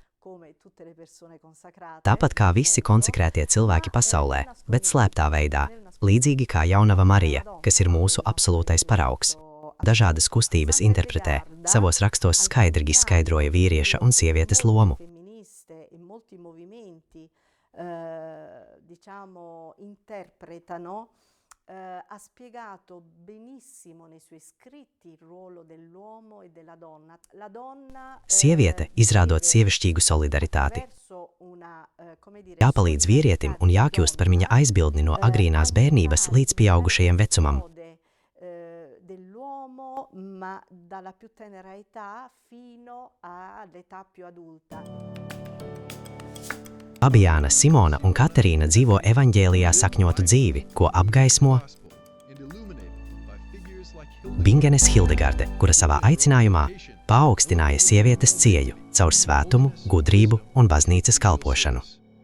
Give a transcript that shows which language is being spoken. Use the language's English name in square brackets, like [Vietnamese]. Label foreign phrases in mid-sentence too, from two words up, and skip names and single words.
[Latvian] Tāpat kā visi konsekrētie cilvēki pasaulē, bet slēptā veidā, līdzīgi kā jaunava Marija, kas ir mūsu absolūtais paraugs. Dažādas kustības interpretē, savos rakstos skaidri izskaidroja vīrieša un sievietes lomu. [Italian] Ha spiegato benissimo nei suoi scritti il ruolo dell'uomo e della donna. La donna [Latvian] Sieviete, izrādot sievišķīgu solidaritāti, jāpalīdz vīrietim un jākļūst par viņa aizbildni no agrīnās bērnības līdz pieaugušajam vecumam. [Italian] dell'uomo, ma dalla più tenera età fino all'età più adulta. [Latvian] Fabijāna, Simona un Katerīna dzīvo evaņģēlijā sakņotu dzīvi, ko apgaismo Bingenes Hildegarde, kura savā aicinājumā paaugstināja sievietes cieņu caur svētumu, gudrību un baznīcas kalpošanu.